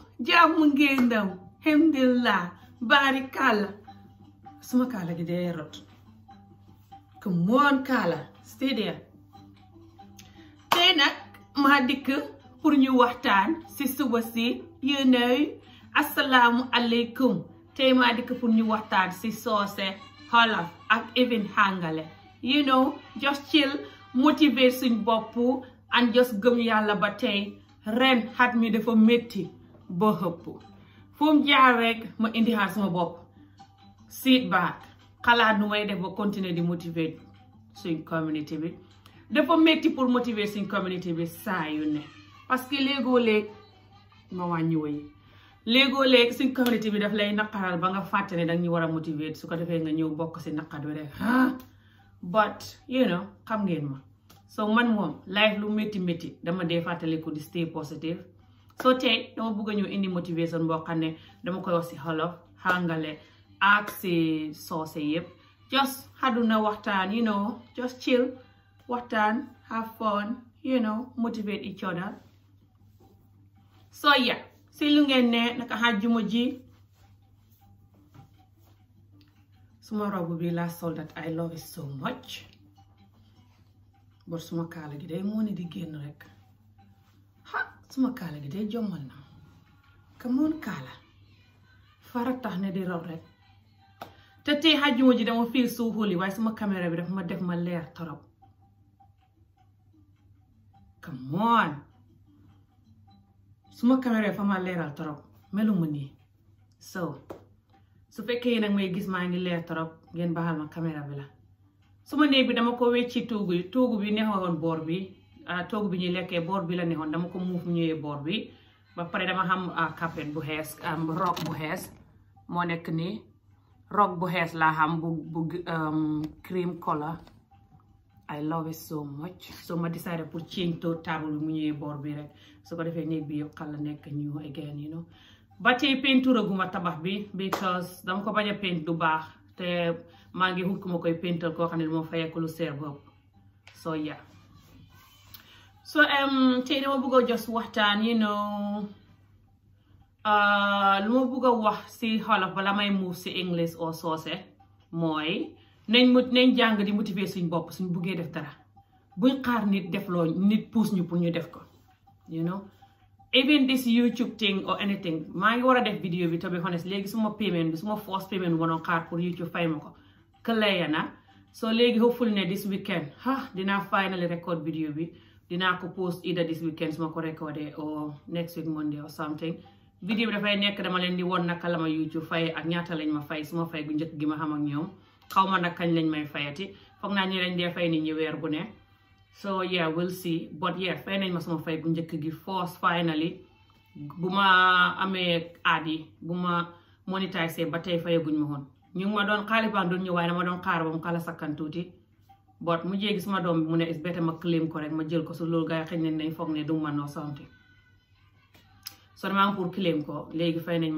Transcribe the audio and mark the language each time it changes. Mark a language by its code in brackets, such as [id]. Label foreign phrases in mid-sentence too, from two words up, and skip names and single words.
[wo] Jamu ngendam. Alhamdulillah. Barikalla. Suma kala gi day rot. [en] Come on kala. Stay there. [wo] Tey nak ma dikk pour ñu waxtaan ci suba si, [en] you know. [ar] السلام عليكم. [wo] Tey ma dikk pour ñu waxtaan ci soose, Wolof ak even Hangale. [en] You know, just chill, motivate [wo] suñ bopp [en] and just [wo] gëm yàlla ba tey ren xat mi dafa metti ba xëpp. Fu mu jaar rek ma indi xaar sama bopp. [en] Sit back. [wo] Xalaat nu may def ba continuer di motivate suñ community bi. Dafa metti pour motiver suñ community bi saa yu ne. [fr] Parce que [wo] léegoo-léeg ma wàññi woy. Léegoo-léeg suñ community bi daf lay naqaral ba nga fàtte ne danga ñu war a motivate su ko defee nga ñëw bokk si naqar bi rek. [en] But you know, [wo] xam ngeen ma. So man moom life lu métti dama dee fàttaliku di [en] stay positive. [wo] So tey dama bëgg a ñëw indi motivation boo xam ne dama koy wax si Wolof, Hangale ak si soose yëpp. Just haduna waxtaan, [en] you know, just chill, waxtaan, have fun, you know, motivate each other. So yeah, [wo] si lu ngeen ne naka àjjuma ji suma robu bi laa sol [en] that I love it so much. [wo] But suma kaala gi day moo ne di génn rek. Suma kaala gi day jommal na. Come on kaala. Fara tax ne di raw rek. Te tey àjjuma ji dama [en] feel so holy [wo] waaye suma caméra bi dafa ma def ma leer torop. [en] Come on. [wo] Suma caméra fa ma leeral torop melu mu nii. So su fekkee nag may gis maa ngi leer torop ngeen baxal ma caméra bi la. suma néeg bi dama ko wecci toogu bi neexoon boor bi toogu bi ñuy lekkee boor bi la neexoon dama ko muuf ñëwee boor bi ba pare dama xam carpet bu xees rog bu xees moo nekk nii rog bu xees laa xam bu [en] cream color I love it so much so [wo] ma decided pour [en] change to table [wo] bi mu ñëwee boor bi rek su ko defee néeg bi yëpp xala nekk [en] new again you know [wo] ba tey peinture guma tabax bi because dama ko bañ a paint du baax te maa ngi xut ku ma koy paintal koo xam ne moo fayeeku lu seer bopp [en] so yeah so [wo] tey dama bëgg a just waxtaan [en] you know [wo] lu ma bëgg a wax si xolof bala may move si English or soose mooy nañ jàng di motiver suñ bopp suñ buggee def dara buñ xaar nit def loo nit pousse ñu pour ñu def ko [en] you know even this YouTube thing or anything [wo] maa ngi war a def vidéo bi [en] to be honest [wo] léegi suma payment bi suma [en] first payment [wo] bi ma doon xaar pour YouTube fay ma ko clear na so léegi hopefully ne [en] this weekend [wo] dinaa finally record vidéo bi dinaa ko post [en] either this weekend [wo] su ma ko recordé [en] or next week Monday or something [wo] vidéo bi dafay nekk dama leen di won naka la ma YouTube fay ak ñaata lañ ma fay suma fay gu njëkk gi ma xam ak ñoom xaw ma nag kañ lañ may fayati foog naa ñi lañ dee fay nit ñi weer bu ne [en] so yeah we'll see but yeah [wo] fay nañ ma suma fay gu njëkk gi force finally bu ma amee aad yi bu ma monétisé ba tey fayaguñ ma woon ñu ngi ma doon xaalis baa doon ñëw waaye dama doon xaar ba mu xala sakkan tuuti but mu jéegi suma doom bi mu ne [en] is better [wo] ma claim ko rek ma jël ko su loolu gaa yi xëy nañ foog ne du man noo something so dama am pour claim ko léegi fay nañ ma